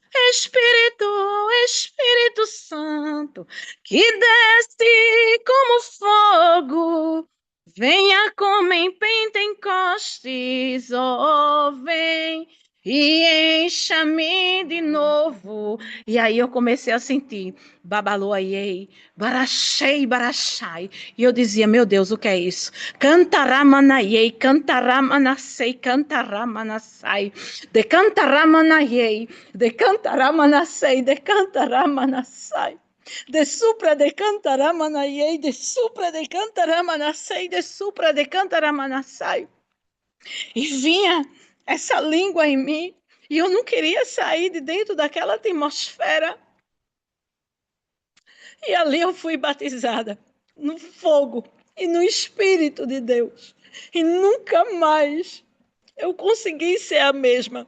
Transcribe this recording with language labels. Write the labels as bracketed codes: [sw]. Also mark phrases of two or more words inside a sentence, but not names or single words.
[pt] Espírito Santo, que desce como fogo, venha como em Pentecostes, vem e encha-me de novo. E aí eu comecei a sentir, babaloaiei, barachei, barachai. E eu dizia, meu Deus, o que é isso? Cantaramanaei, cantaramanassei, cantaramanassai, decantaramanaei, decantaramanassei, decantaramanassai. De supra de cantaramanaei, de supra de cantaramanassei, de supra de cantaramanassai. E vinha essa língua em mim, e eu não queria sair de dentro daquela atmosfera. E ali eu fui batizada no fogo e no Espírito de Deus. E nunca mais eu consegui ser a mesma.